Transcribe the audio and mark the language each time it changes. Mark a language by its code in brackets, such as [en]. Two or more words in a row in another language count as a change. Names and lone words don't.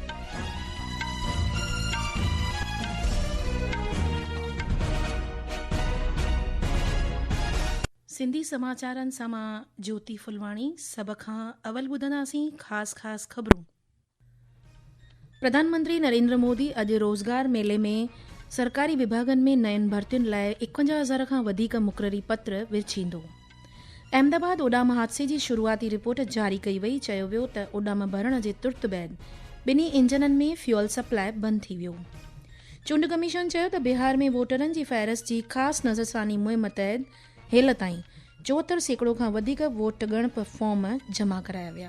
[sd] सिंधी समाचारनि सां मां ज्योति फुलवाणी। सभ खां अवल ॿुधंदासीं ख़ासि ख़बरूं। प्रधानमंत्री नरेंद्र मोदी अॼु रोज़गार मेले में सरकारी विभागनि में नयुनि भर्तियुनि लाइ 51,000 खां वधीक मुक़ररी पत्र विरछींदो। अहमदाबाद ओॾाम हादसे जी शुरूआती रिपोर्ट जारी कई वई। चयो वियो त ओॾाम भरण जे तुर्त बैदि ॿिन्ही इंजननि में फ्यूल सप्लाई बंदि थी वियो। चूंड कमीशन चयो त बिहार में वोटरनि जी फ़हरिस्त जी ख़ासि नज़रसानी मुहिम तहत हेल ताईं 74% खां वधीक वोट ॻणप फॉर्म जमा कराया विया।